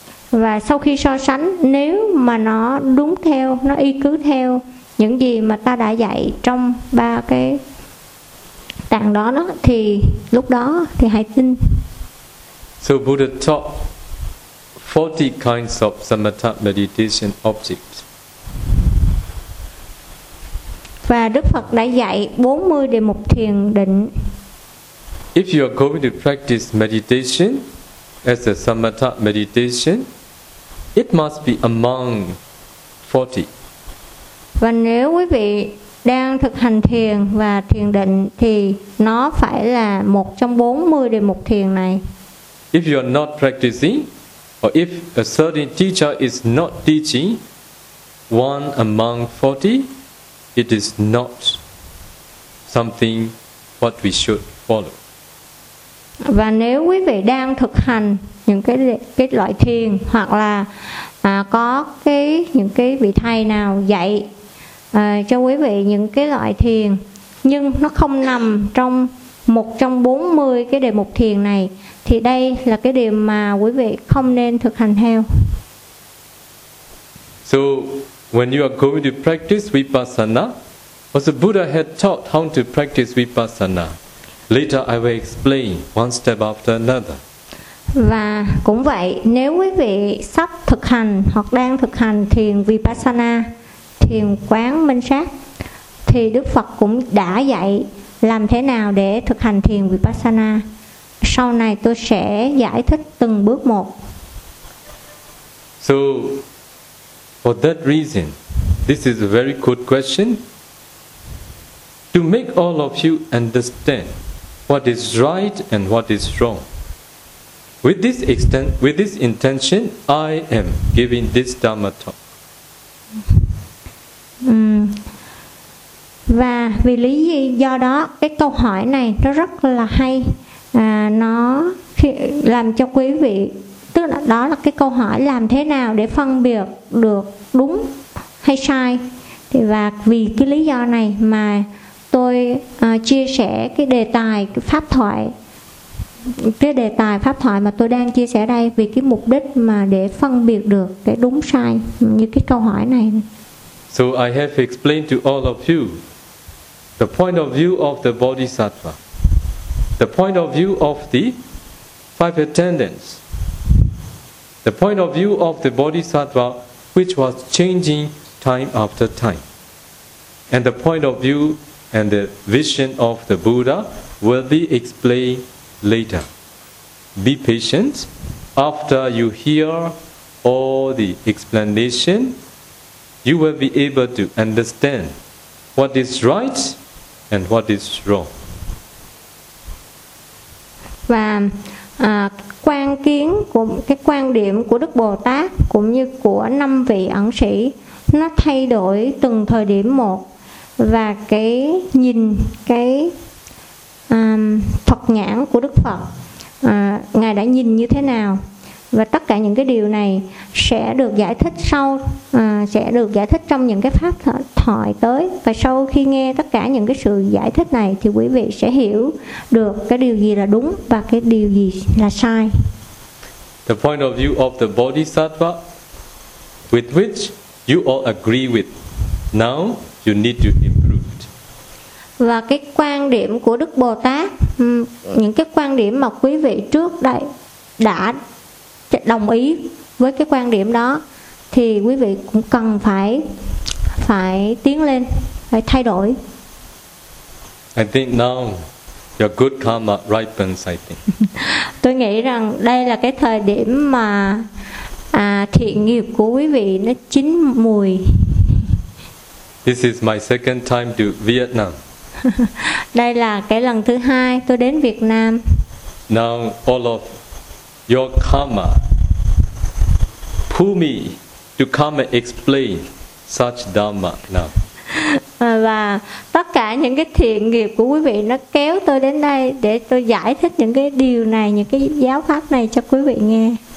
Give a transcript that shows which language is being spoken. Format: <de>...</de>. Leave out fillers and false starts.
<vi>Và sau khi so sánh, nếu mà nó đúng theo, nó y cứ theo những gì mà ta đã dạy trong ba cái tạng đó, đó thì lúc đó thì hãy tin.</vi> <en>So Buddha taught 40 kinds of samatha meditation objects.</en> <vi>Và Đức Phật đã dạy 40 đề mục thiền định.</vi> <en>If you are going to practice meditation as a samatha meditation, it must be among 40.</en> <vi>Và nếu quý vị đang thực hành thiền và thiền định thì nó phải là một trong 40 đề mục thiền này.</vi> <en>If you are not practicing, or if a certain teacher is not teaching one among 40, it is not something what we should follow.</en> <vi>Và nếu quý vị đang thực hành những cái loại thiền hoặc là có cái những cái vị thầy nào dạy cho quý vị những cái loại thiền nhưng nó không nằm trong một trong 40 cái đề mục thiền này thì đây là cái điều mà quý vị không nên thực hành theo.</vi> <en>So when you are going to practice vipassana, also Buddha had taught how to practice vipassana. Later I will explain one step after another.</en> <vi>Và cũng vậy, nếu quý vị sắp thực hành hoặc đang thực hành thiền vipassana, thiền quán minh sát, thì Đức Phật cũng đã dạy làm thế nào để thực hành thiền vipassana. Sau này tôi sẽ giải thích từng bước một.</vi> <en>So for that reason, this is a very good question. to make all of you understand what is right and what is wrong. With this intention, I am giving this Dharma talk.</en> <vi>Và vì lý do đó cái câu hỏi này nó rất là hay, nó làm cho quý vị, tức là đó là cái câu hỏi làm thế nào để phân biệt được đúng hay sai. Thì và vì cái lý do này mà tôi chia sẻ cái đề tài pháp thoại, cái đề tài pháp thoại mà tôi đang chia sẻ đây, vì cái mục đích mà để phân biệt được cái đúng sai như cái câu hỏi này.</vi> <en>So I have explained to all of you the point of view of the Bodhisattva, the point of view of the five attendants, the point of view of the Bodhisattva which was changing time after time, and the point of view and the vision of the Buddha will be explained later. Be patient. After you hear all the explanation, you will be able to understand what is right and what is wrong.</en> <vi>Và quan kiến của cái quan điểm của Đức Bồ Tát cũng như của năm vị ẩn sĩ nó thay đổi từng thời điểm một, và cái nhìn cái Phật nhãn của Đức Phật, Ngài đã nhìn như thế nào, và tất cả những cái điều này sẽ được giải thích sau, sẽ được giải thích trong những cái pháp thoại tới. Và sau khi nghe tất cả những cái sự giải thích này thì quý vị sẽ hiểu được cái điều gì là đúng và cái điều gì là sai.</vi> <en>The point of view of the Bodhisattva with which you all agree with, now you need to improve.</en> <vi>Và cái quan điểm của Đức Bồ Tát, những cái quan điểm mà quý vị trước đây đã đồng ý với cái quan điểm đó thì quý vị cũng cần phải tiến lên, phải thay đổi.</vi> <en>I think now your good karma ripens, I think.</en> <vi>Tôi nghĩ rằng đây là cái thời điểm mà thiện nghiệp của quý vị nó chín mùi.</vi> <en>This is my second time to Vietnam.</en> <vi>Đây là cái lần thứ hai tôi đến Việt Nam.</vi> <en>Now all of your karma pull me to come and explain such dharma now.</en> <vi>Và tất cả những cái thiện nghiệp của quý vị nó kéo tôi đến đây để tôi giải thích những cái điều này, những cái giáo pháp này cho quý vị nghe.</vi>